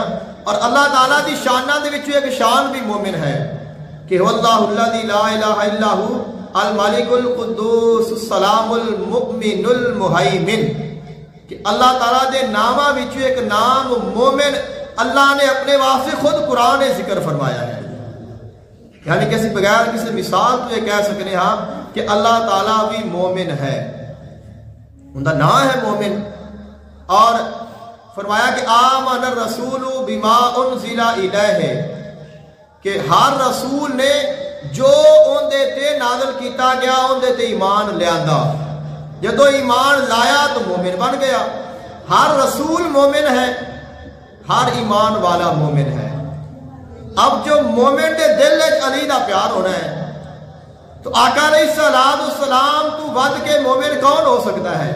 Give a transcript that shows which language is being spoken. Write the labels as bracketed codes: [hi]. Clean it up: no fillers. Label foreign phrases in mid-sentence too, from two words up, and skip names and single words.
[pa] اور اللہ تعالیٰ دی شانہ دے وچوں ایک شان بھی مومن ہے کہ [ar] اللہ الذی لا الہ الا ہو الملک القدوس السلام المؤمن المہیمن، [pa] کہ اللہ تعالیٰ دے نامہ وچوں ایک نام مومن اللہ نے اپنے واسطے خود قرآن ذکر فرمایا ہے۔ [ur] یعنی کسی بغیر کسی مثال تو یہ کہہ سکنے ہاں کہ اللہ تعالیٰ بھی مومن ہے، ان کا نام ہے مومن۔ [pa] اور فرمایا کہ [ar] آمن الرسول بما انزل الیہ، [pa] کہ ہر رسول نے جو ان دے تے نازل کیتا گیا ان دے تے ایمان لیاندا، جدو ایمان لایا تو مومن بن گیا۔ [ur] ہر رسول مومن ہے، ہر ایمان والا مومن ہے۔ [pa] اب جو مومن دے دل وچ علی دا پیار ہونا ہے تو آقا علیہ السلام تو ود کے مومن کون ہو سکتا ہے؟